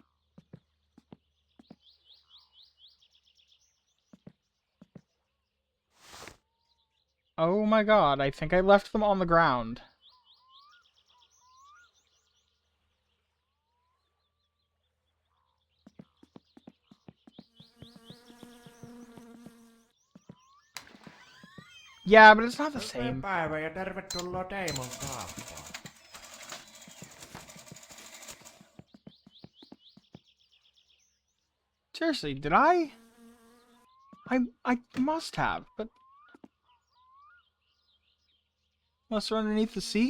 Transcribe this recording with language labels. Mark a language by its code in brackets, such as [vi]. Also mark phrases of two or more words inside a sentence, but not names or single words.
[en] Oh my god, I think I left them on the ground. Yeah, but it's not the same. [fi] Päivä ja tervetuloa Teimon kauppaan. [en] Seriously, did I? I must have, but... Unless they're underneath the seat?